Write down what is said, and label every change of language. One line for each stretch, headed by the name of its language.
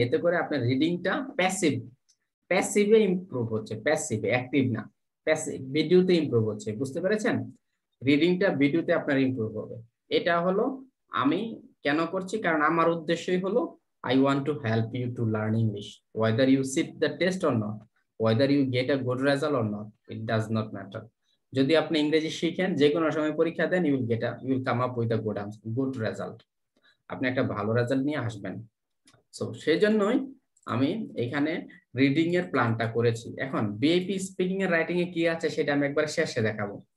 Bangla: এতে করে আপনার রিডিংটা প্যাসিভে ইমপ্রুভ হচ্ছে, প্যাসিভে, অ্যাক্টিভ না, প্যাসিভ ভিডিওতে ইমপ্রুভ হচ্ছে। বুঝতে পেরেছেন? রিডিংটা ভিডিওতে আপনার ইমপ্রুভ হবে। এটা হলো আমি কেন করছি, কারণ আমার উদ্দেশ্যই হলো
English: I want to help you to learn English. Whether you sit the test or not, whether you get a good result or not, it does not matter.
Bangla: যদি আপনি ইংরেজি শিখেন, যে কোনো সময় পরীক্ষা দেন,
English: you will come up with a good result.
Bangla: আপনি একটা ভালো রেজাল্ট নিয়ে আসবেন। সো সেই জন্যই আমি এখানে রিডিং এর প্ল্যানটা করেছি। এখন বিএপি স্পিকিং এর রাইটিং এ কি আছে সেটা আমি একবার শেষে দেখাবো।